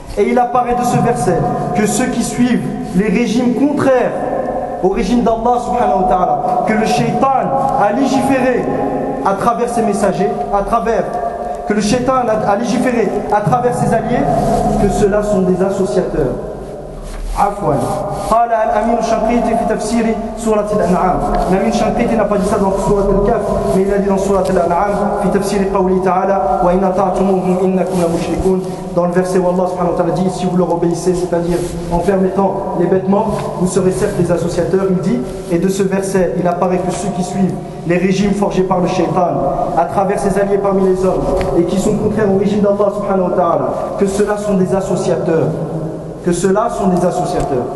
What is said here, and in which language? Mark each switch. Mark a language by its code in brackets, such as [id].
[fr] Et il apparaît de ce verset que ceux qui suivent les régimes contraires au régime d'Allah subhanahu wa ta'ala, que le shaitan a légiféré à travers ses messagers, que le shaitan a légiféré à travers ses alliés, que ceux-là sont des associateurs. [ar] Afwan. قال الأمين الشنقيطي في تفسير سورة الأنعام. الأمين الشنقيطي نفذ هذا في سورة الكهف، من الذي في سورة الأنعام في تفسير قوله تعالى: وإن أطعتموهم إنكم لمشركون. [fr] Dans le verset où Allah subhanahu wa ta'ala dit, si vous leur obéissez, c'est-à-dire en permettant les bêtements, vous serez certes des associateurs, il dit, et de ce verset, il apparaît que ceux qui suivent les régimes forgés par le shaitan, à travers ses alliés parmi les hommes, et qui sont contraires au régime d'Allah subhanahu wa ta'ala, que ceux-là sont des associateurs.